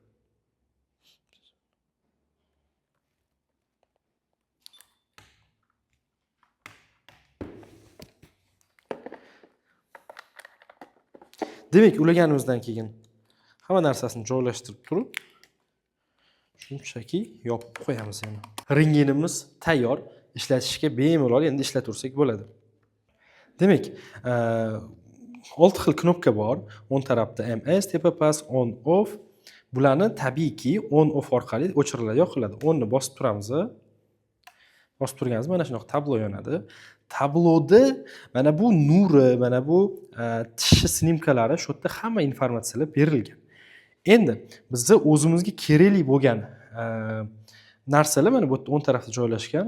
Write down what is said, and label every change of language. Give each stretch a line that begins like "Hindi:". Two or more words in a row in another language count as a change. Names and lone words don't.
Uzbek: Demak, ulaganimizdan keyin hamma narsasini joylashtirib turib, shunchaki yopib qo'yamiz yana. Rentgenimiz tayyor, ishlatishga bemalol endi ishlatursak bo'ladi. Demak, 6 xil knopka bor. O'ng tarafda MS, tepa past, on off. Bularni tabiiyki on off orqali o'chiriladi, yoqiladi. O'nni bosib turamiz. Bosib turganimizda mana shunaqa tablo yonadi. Tabloda mana bu nuri, mana bu tish snimkalari shu yerda hamma informatsiyalar berilgan. Endi bizga o'zimizga kerakli bo'lgan narsalar mana bu yerda o'ng tarafda joylashgan.